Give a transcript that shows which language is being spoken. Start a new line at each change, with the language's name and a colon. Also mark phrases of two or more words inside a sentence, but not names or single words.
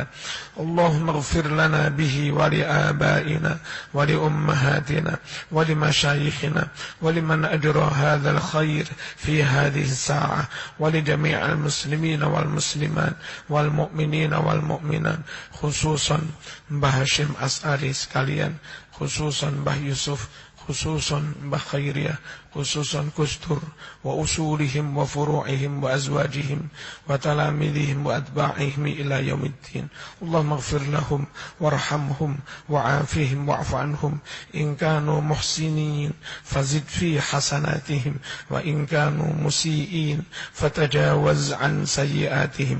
Arabic: اللهم اغفر لنا به ولآبائنا ولأمهاتنا ولمشايخنا ولمن أجرى هذا الخير في هذه الساعة ولجميع المسلمين والمسلمات والمؤمنين والمؤمنات خصوصا Mbah Hashim As'ari sekalian, khususan Mbah Yusuf, khususan Mbah Khairiyah, خصوصا كستر وأصولهم وفروعهم وأزواجهم وتلاميذهم وأتباعهم إلى يوم الدين. اللهم اغفر لهم وارحمهم وعافهم واعف عنهم. إن كانوا محسنين فزد في حسناتهم، وإن كانوا مسيئين فتجاوز عن سيئاتهم.